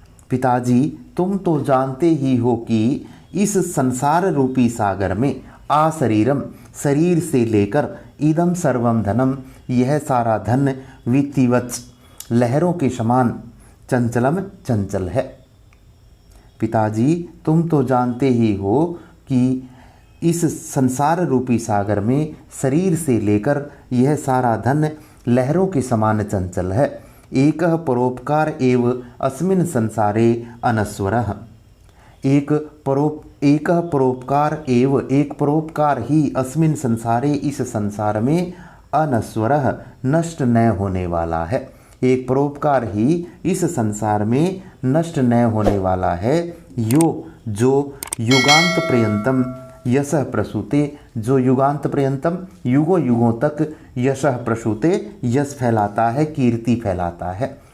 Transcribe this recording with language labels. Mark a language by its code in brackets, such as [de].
[hi] पिताजी, तुम तो जानते ही हो कि इस संसार रूपी सागर में [sa] आशरीरम, [hi] शरीर से लेकर, [sa] इदम सर्वम धनम, [hi] यह सारा धन, [sa] विच्चिवत, [hi] लहरों के समान, [sa] चंचलम, [hi] चंचल है। पिताजी, तुम तो जानते ही हो कि इस संसार रूपी सागर में शरीर से लेकर यह सारा धन लहरों के समान चंचल है। [sa] एकः परोपकार एव अस्मिन् संसारे अनश्वरः। एकः परोपकार एव, [hi] एक परोपकार ही, [sa] अस्मिन् संसारे, [hi] इस संसार में, [sa] अनश्वरः, [hi] नष्ट न होने वाला है। एक परोपकार ही इस संसार में नष्ट न होने वाला है। जो [sa] युगांत पर्यंतम यशः प्रसूते, [hi] जो [sa] युगांत पर्यंतम, [hi] युगों युगों तक, [sa] यशः प्रसूते, [hi] यश फैलाता है, कीर्ति फैलाता है।